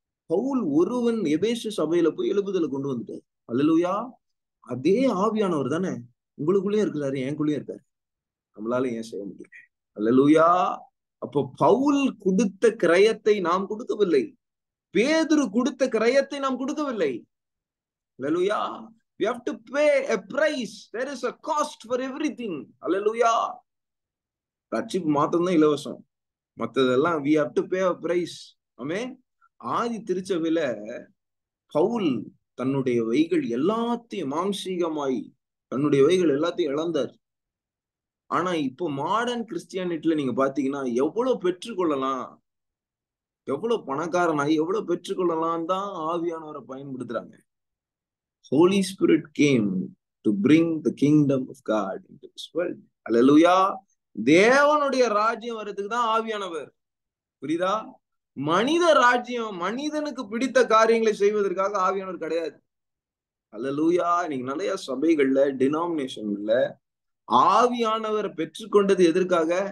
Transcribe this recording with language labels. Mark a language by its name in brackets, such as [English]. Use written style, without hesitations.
[Tamil] பவுல் ஒருவன் எபேசு சபையில போய் எழுப்புதலை கொண்டு வந்துட்டார். அல்லேலூயா. அதே ஆவியானவர் தானே உங்களுக்குள்ளேயே இருக்கிறாரு, எனக்குள்ளேயே இருக்காரு. நம்மளால ஏன் செய்ய முடியல? அல்லேலூயா. அப்போ பவுல் கொடுத்த கிரயத்தை நாம் கொடுக்கவில்லை, பேதுரு கொடுத்த கிரயத்தை நாம் கொடுக்கவில்லை. [English] அல்லேலூயா. We have to pay a price. There is a cost for everything. அல்லேலூயா. [Tamil] ரட்சிப்பு மாத்திரம் தான் இலவசம், மற்றதெல்லாம் [English] we have to pay a price. [Tamil] ஆமென். ஆதி திருச்சபையில பவுல் தன்னுடைய வைகள் எல்லாத்தையும் மாம்சீகமாய் தன்னுடைய வைகள் எல்லாத்தையும் இழந்தார். ஆனா இப்போ மாடர்ன் கிறிஸ்டியானிட்டில நீங்க பாத்தீங்கன்னா எவ்வளவு பெற்றுக்கொள்ளலாம், எவ்வளவு பணக்காரனாய் எவ்வளவு பெற்றுக்கொள்ளலாம் தான் ஆவியானவரை பயன்படுத்துறாங்க. [English] Holy Spirit came to bring the kingdom of God into this world. Hallelujah. [Tamil] தேவனுடைய ராஜ்யம் வர்றதுக்கு தான் ஆவியானவர். புரியுதா? மனித ராஜ்யம், மனிதனுக்கு பிடித்த காரியங்களை செய்வதற்காக ஆவியானவர் கிடையாது. ஹல்லேலூயா. நீங்க நிறைய சபைகள்ல டினாமினேஷன்ல ஆவியானவரை பெற்றுக்கொண்டது எதற்காக?